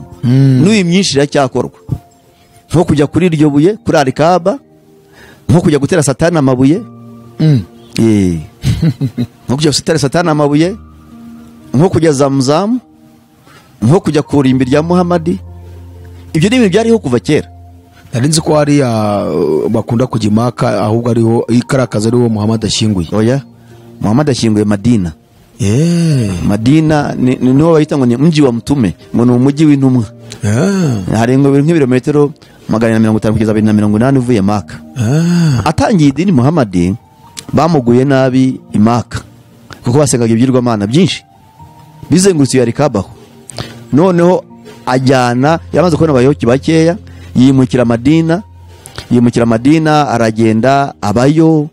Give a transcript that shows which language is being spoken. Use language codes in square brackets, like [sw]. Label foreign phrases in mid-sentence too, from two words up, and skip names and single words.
[rw] N'uyu myinshi iracyakorwa, nko kujya kuri iryo buye kuri Al-Kaaba, nko kujya gutera Satani amabuye, nko kujya gutera Satani amabuye, nko kujya Zamzam, nko kujya kurimbi rya Muhammad. Ibyo ni ibintu byariho kuva kera. Narinzi ko hariya bakunda kujya Maka, ahubwo ariho ikarakaza ariho Muhammad ashyinguye. Oya, Muhammad ashyinguye Madina. Madina niho bahita ngo ni [sw] mji wa mtume, [rw] ngo ni umujyi w'intumwa. Hari nk'ibirometero 150 kugeza 280 uvuye Maka. Atangiye idini Muhammad bamuguye nabi i Maka kuko basengaga ibyirwamana byinshi bizengurutse Al-Kaaba. Noneho ajyana yamaze kubona abayoboke bakeya, yimukira Madina aragenda abayo.